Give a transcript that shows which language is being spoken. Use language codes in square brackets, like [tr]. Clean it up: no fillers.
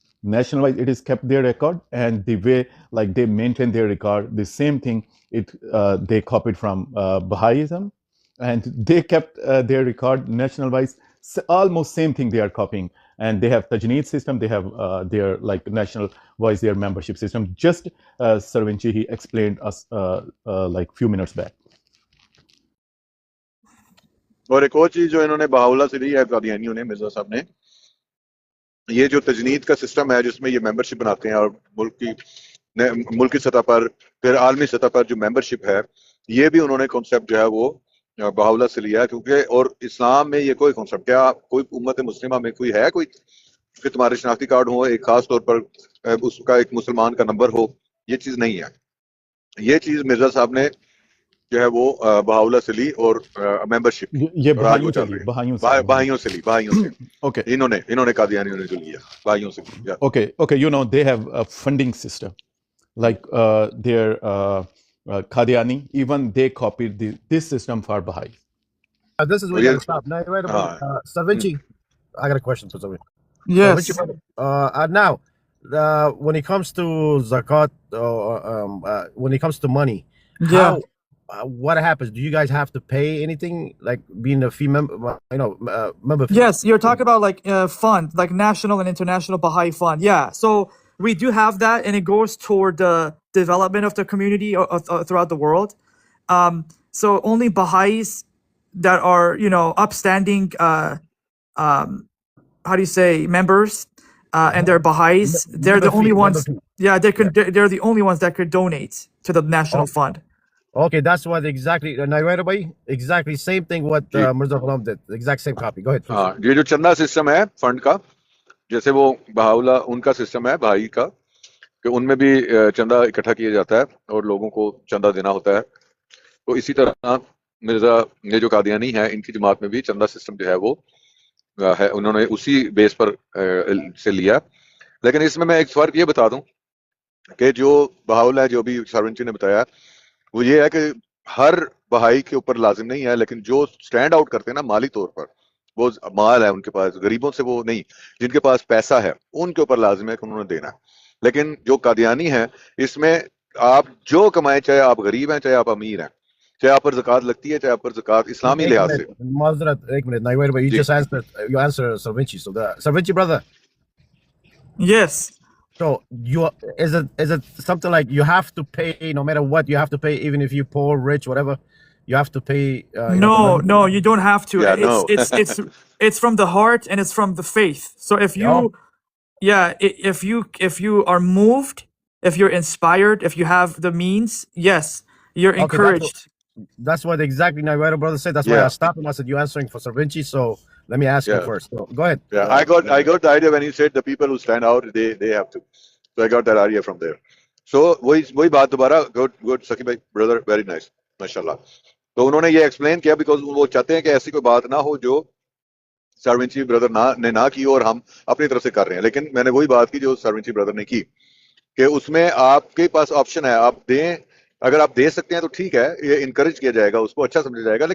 [en] National wise, it is kept their record, and the way like they maintain their record, the same thing they copied from Baha'ism, and they kept their record national wise. Almost same thing they are copying, and they have Tajneed system. They have their like national wise their membership system. Just Sarvinchi, he explained us like few minutes back. [hi] और एक और चीज जो इन्होंने Bahaullah से ली है कादियानियों ने, मिर्जा साहब ने, ये जो तजनीद का सिस्टम है जिसमें ये मेंबरशिप बनाते हैं, और मुल्क की सतह पर फिर आलमी सतह पर जो मेंबरशिप है, ये भी उन्होंने कॉन्सेप्ट जो है वो बहाउल्लाह से लिया है। क्योंकि और इस्लाम में ये कोई कॉन्सेप्ट, क्या कोई उम्मत मुस्लिमा में कोई है कोई कि तुम्हारे शनाख्ती कार्ड हो, एक खास तौर पर उसका एक मुसलमान का नंबर हो, ये चीज नहीं है। ये चीज मिर्जा साहब ने जो है वो बहाउल्लाह से ली, और मेंबरशिप ये बहाइयों से ली। Okay. इन्होंने कादियानियों ने जो लिया बहाइयों से लिया। [en] Okay. You know they have a funding system, like their Qadiani, even they copied this system for Bahai. This is where you gotta stop. Now, Sarvinchi, I got a question for Sarvinchi. Yes. Now, when it comes to zakat, when it comes to money, Yeah. what happens? Do you guys have to pay anything, like being a fee member? Member fee? Yes, you're talking about like fund, like national and international Baha'i fund. Yeah, so we do have that, and it goes toward the development of the community throughout the world. So only Baha'is that are, you know, upstanding, how do you say, members, and they're Baha'is, they're the only ones. Yeah, they can. They're the only ones that could donate to the national fund. Okay, that's what exactly. Naira bhai, exactly same thing what Mirza Ghulam did. Exact same copy. Go ahead. Please. [hi] हाँ, ये जो चंदा system है fund का, जैसे वो बहाउला उनका system है भाई का, कि उनमें भी चंदा इकट्ठा किया जाता है और लोगों को चंदा देना होता है। तो इसी तरह मिर्जा ये जो कादियानी है, इनकी जमात में भी चंदा सिस्टम जो है वो है, उन्होंने उसी बेस पर से लिया। लेकिन इसमें मैं एक फर्क ये बता दूं कि जो बहाउला है, जो भी सरवंची ने बताया, वो ये है कि हर बहाई के ऊपर लाजिम नहीं है, लेकिन जो स्टैंड आउट करते हैं ना माली तौर पर, वो माल है उनके पास, गरीबों से वो नहीं, जिनके पास पैसा है उनके ऊपर लाजिम है कि उन्होंने देना है। लेकिन जो कादियानी है, इसमें आप जो कमाए, चाहे आप गरीब हैं चाहे आप अमीर हैं, चाहे आप पर ज़कात लगती है चाहे आप पर ज़कात इस्लामी लिहाज से। एक minute, [en] Naira bhai, you just answered. You answer Sarvinchi. So the Sarvinchi brother. Yes. So is it something like you have to pay no matter what? You have to pay even if you're poor, rich, whatever. You have to pay. No, you don't have to. Yeah, no. It's from the heart and it's from the faith. So if you, if you are moved, if you're inspired, if you have the means, yes, you're encouraged. That's what exactly Naira brother said. That's why I stopped him. I said, you're answering for Sarvinchi, so let me ask you first. So, go ahead. Yeah, I got the idea when you said the people who stand out, they have to. So I got that idea from there. So [hi] वही बात दोबारा, [en] good [hi] सकी भाई, [en] brother, very nice, [hi] माशाल्लाह। तो उन्होंने ये explain किया बिकॉज वो चाहते हैं कि ऐसी कोई बात ना हो जो सरविंची ब्रदर ने ना की और हम अपनी तरफ से कर रहे हैं। लेकिन मैंने वही बात की जो सरविंची ब्रदर ने की, कि उसमें आपके पास ऑप्शन है, आप दें, अगर आप दे सकते हैं तो ठीक है, ये इनकरेज किया जाएगा, उसको अच्छा समझा जाएगा।